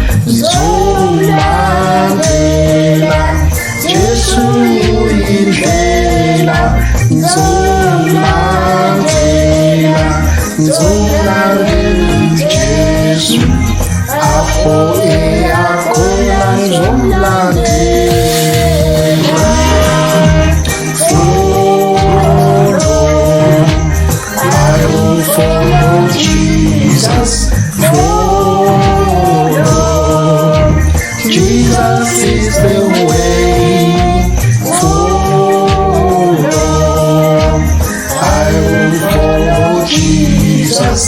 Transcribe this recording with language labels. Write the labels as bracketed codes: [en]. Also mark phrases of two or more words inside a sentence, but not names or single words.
[zu] Ngizomulandela Jesu indlela. Ngizomulandela, ngizomulandela Jesu. Apho eyakhona ngizomulandela. [en] Follow, I will follow Jesus. Follow, Jesus is the way. Follow, I will follow Jesus.